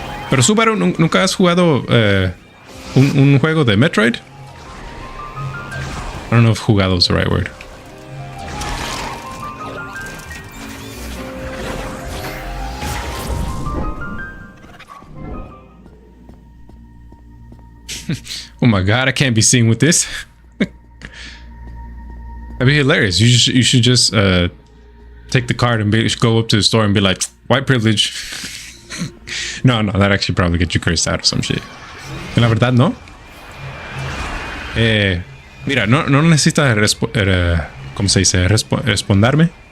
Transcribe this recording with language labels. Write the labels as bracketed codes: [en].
[es] Pero Subaru, ¿nunca has jugado un juego de Metroid? [en] I don't know if jugado is the right word. Oh my god, I can't be seen with this. That'd be hilarious. You should just take the card and go up to the store and be like, white privilege. No, that actually probably get you cursed out or some shit. [es] La verdad, no. Mira, no necesitas ¿cómo se dice? Responderme.